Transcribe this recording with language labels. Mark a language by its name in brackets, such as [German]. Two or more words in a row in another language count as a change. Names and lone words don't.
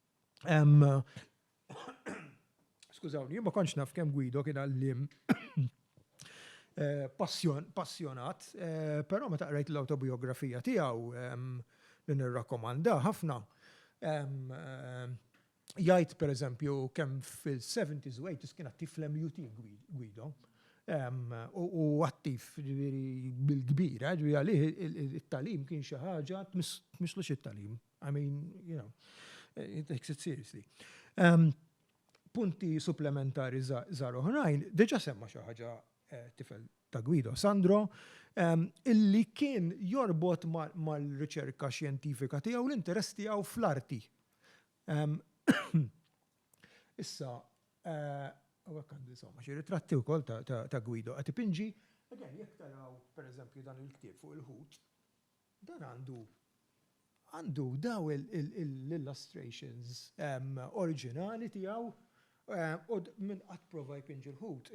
[Maltese] Skużawni, jien ma kontx naf kemm Guido kien għallim passjonat, però meta qrajt l-autobiografija tiegħu li nirrakkomanda ħafna. Jgħid pereżempju kemm fil-70s u 80s kien attiv fl-MUT Guido. U attiv bil-kbir, ġifieri għalih it-tagħlim kien xi ħaġa tmisslux it-tagħlim. [English] I mean, you know, it takes it seriously. [Maltese] Punti supplementari żgħar oħrajn, diġà semma xi ħaġa tifel ta' Guido Sandro, illi kien jorbot mal-riċerka xjentifika tiegħu l-interess tiegħu fl-arti. Issa, għak għandi insomma, xi ritratti wkoll ta' Guido qed ipinġi, jekk taraw pereżempju dan il-ktieb fuq il-ħut, dan għandu daw l-illustrations oriġinali tiegħu u minn qatt prova jpinġi l-ħut.